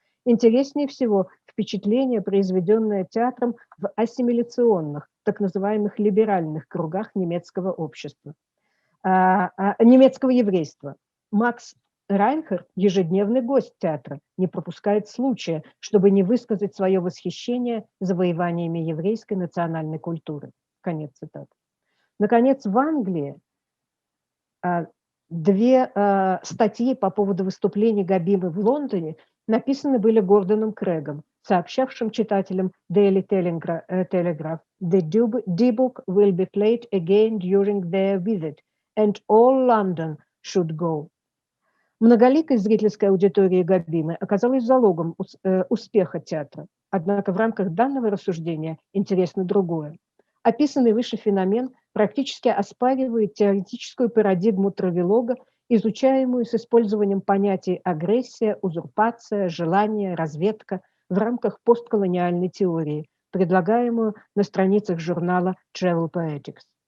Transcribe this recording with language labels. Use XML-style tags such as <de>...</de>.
<ru>Интереснее всего впечатление, произведенное театром в ассимиляционных, так называемых либеральных кругах немецкого общества, немецкого еврейства. Макс Райнхард, ежедневный гость театра, не пропускает случая, чтобы не высказать свое восхищение завоеваниями еврейской национальной культуры. Конец цитаты. Наконец, в Англии 2 статьи по поводу выступлений Габимы в Лондоне написаны были Гордоном Крэгом, сообщавшим читателям Daily Telegraph,</ru> <en>«The D-book will be played again during their visit, and all London should go».</en> <ru>Многоликость зрительской аудитории Габимы оказалась залогом успеха театра. Однако в рамках данного рассуждения интересно другое. Описанный выше феномен практически оспаривает теоретическую парадигму травелога, изучаемую с использованием понятий агрессия, узурпация, желание, разведка в рамках постколониальной теории, предлагаемую на страницах журнала Travel Poetics.</ru>